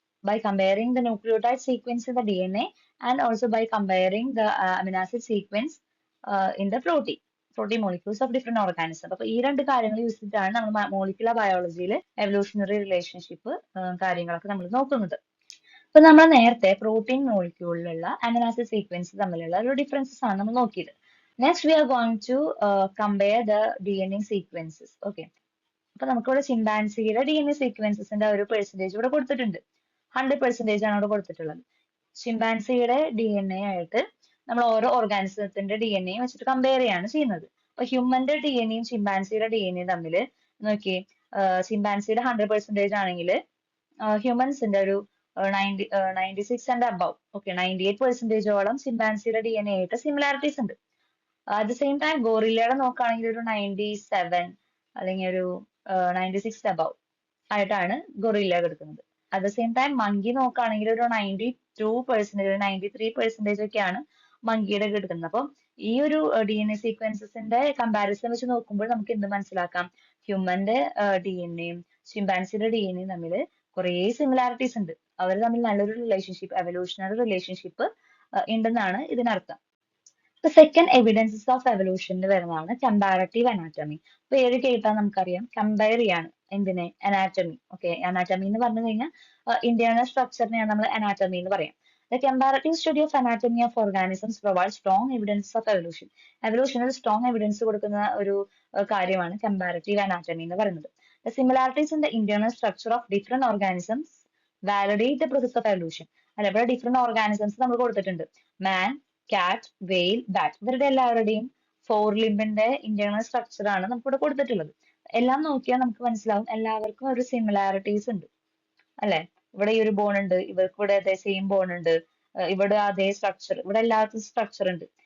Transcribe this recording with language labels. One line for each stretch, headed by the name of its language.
English: By comparing the nucleotide sequence in the DNA and also by comparing the amino acid sequence in the protein molecules of different organism.
Malayalam: അപ്പൊ ഈ രണ്ട് കാര്യങ്ങൾ use ചെയ്തിട്ടാണ് നമ്മൾ molecular ബയോളജിയിൽ evolutionary relationship കാര്യങ്ങളൊക്കെ നമ്മൾ നോക്കുന്നത്. അപ്പൊ നമ്മൾ നേരത്തെ പ്രോട്ടീൻ മോളിക്യൂളിലുള്ള അമിനോ ആസിഡ് സീക്വൻസ് തമ്മിലുള്ള ഒരു ഡിഫറൻസസ് ആണ് നമ്മൾ നോക്കിയത്.
English: Next, we are going to compare the DNA sequences. Okay.
Malayalam: അപ്പൊ നമുക്കിവിടെ ചിമ്പാൻസിയുടെ DNA സീക്വൻസസിന്റെ ഒരു പെർസെന്റേജ് ഇവിടെ കൊടുത്തിട്ടുണ്ട്. 100% ആണ് ഇവിടെ കൊടുത്തിട്ടുള്ളത്. ചിമ്പാൻസിയുടെ DNA ആയിട്ട് നമ്മൾ ഓരോ ഓർഗാനിസത്തിന്റെ DNA വെച്ചിട്ട് കമ്പയർ ചെയ്യാണ് ചെയ്യുന്നത്. അപ്പൊ ഹ്യൂമന്റെ DNAയും ചിമ്പാൻസിയുടെ DNA തമ്മിൽ നോക്കി, ചിമ്പാൻസിയുടെ 100% ആണെങ്കിൽ ഹ്യൂമൻസിന്റെ ഒരു 96 ആൻഡ് അബവ്, ഓക്കെ 98%ഓളം ചിമ്പാൻസിയുടെ DNA ആയിട്ട് സിമിലാരിറ്റീസ് ഉണ്ട്.
English: at the same time
Malayalam: ഗോറില്ലയുടെ നോക്കുകയാണെങ്കിൽ ഒരു 97 അല്ലെങ്കിൽ ഒരു 96 അബവ് ആയിട്ടാണ് ഗൊറില്ല കിടക്കുന്നത്.
English: at the same time
Malayalam: monkey നോക്കുകയാണെങ്കിൽ ഒരു 92%, 93% ഒക്കെയാണ് മങ്കിയുടെ കിടക്കുന്നത്. അപ്പം ഈ ഒരു DNA സീക്വൻസസിന്റെ കമ്പാരിസൺ വെച്ച് നോക്കുമ്പോൾ നമുക്ക് എന്ത് മനസ്സിലാക്കാം? ഹ്യൂമന്റെ DNAയും ചിമ്പാൻസിയുടെ DNAയും തമ്മിൽ കുറേ സിമിലാരിറ്റീസ് ഉണ്ട്. അവർ തമ്മിൽ നല്ലൊരു റിലേഷൻഷിപ്പ്, എവല്യൂഷണറി റിലേഷൻഷിപ്പ് ഉണ്ടെന്നാണ് ഇതിനർത്ഥം.
English: The second evidences of evolution
Malayalam: വരുന്നതാണ് കമ്പാരറ്റീവ് അനാറ്റമി. പേര് കേട്ടാൽ നമുക്കറിയാം കമ്പയർ ചെയ്യാണ് എന്തിനെ? അനാറ്റമി. ഓക്കെ, അനാറ്റമി എന്ന് പറഞ്ഞു കഴിഞ്ഞാൽ ഇന്റേണൽ സ്ട്രക്ചറിനെയാണ് നമ്മൾ അനാറ്റമി എന്ന് പറയാം.
English: The comparative study of anatomy of organisms provides strong evidence of evolution.
Malayalam: എവല്യൂഷനിൽ strong evidence കൊടുക്കുന്ന ഒരു കാര്യമാണ് കമ്പാരറ്റീവ് അനാറ്റമി എന്ന് പറയുന്നത്.
English: The similarities in the internal structure of different organisms validate the process of evolution.
Malayalam: അല്ല, ഇവിടെ different organisms നമ്മൾ കൊടുത്തിട്ടുണ്ട്. മാൻ, കാറ്റ്, വെയിൽ, ബാറ്റ്, ഇവരുടെ എല്ലാവരുടെയും ഫോർ ലിംബിന്റെ ഇന്റേണൽ സ്ട്രക്ചർ ആണ് നമുക്കിവിടെ കൊടുത്തിട്ടുള്ളത്. എല്ലാം നോക്കിയാൽ നമുക്ക് മനസ്സിലാവും എല്ലാവർക്കും ഒരു സിമിലാരിറ്റീസ് ഉണ്ട് അല്ലെ? ഇവിടെ ഈ ഒരു ബോൺ ഉണ്ട്, ഇവർക്ക് ഇവിടെ അതേ സെയിം ബോൺ ഉണ്ട്, ഇവിടെ അതേ സ്ട്രക്ചർ, ഇവിടെ എല്ലാവർക്കും സ്ട്രക്ചർ ഉണ്ട്.